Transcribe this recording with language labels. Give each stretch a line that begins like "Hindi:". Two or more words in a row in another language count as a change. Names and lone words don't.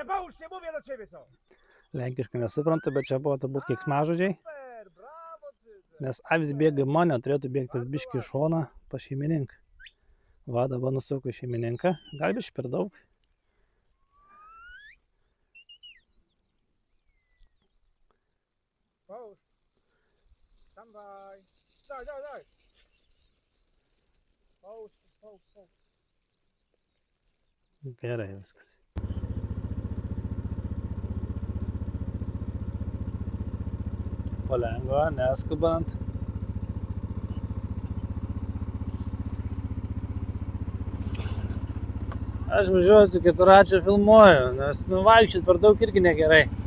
Lithuanian: Lenkiškai nesuprantu, bet čia buvo turbūt keiksmažodžiai. Nes avis bėga į mane, turėtų bėgti tas biškį į šoną pas šeimininką. Va, dabar nusuko į šeimininką. Gal biškį per daug. Post.
English: Stand by. Die.
Lithuanian: Post. Gerai viskas. Palengva, neskubant. Aš važiuoju su keturračiu filmuoju, nes vaikščiot per daug irgi negerai.